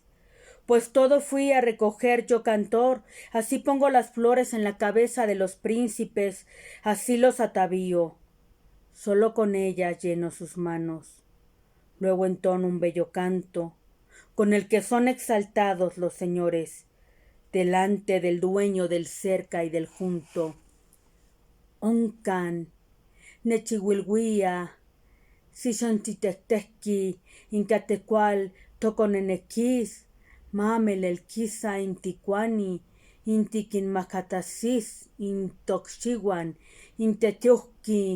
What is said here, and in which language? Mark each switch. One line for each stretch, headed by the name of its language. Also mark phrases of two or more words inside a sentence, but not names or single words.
Spanish: Pues todo fui a recoger yo, cantor, así pongo las flores en la cabeza de los príncipes, así los atavío, solo con ellas lleno sus manos. Luego entono un bello canto, con el que son exaltados los señores, delante del dueño del cerca y del junto.
Nahuatl languages: Oncan, nechihuilhuia, sixontitectehqui, incatecual, toconenequis, mamelelquisa inticuani, intiquinmacatasis, intocxiuan, intetiuhqui,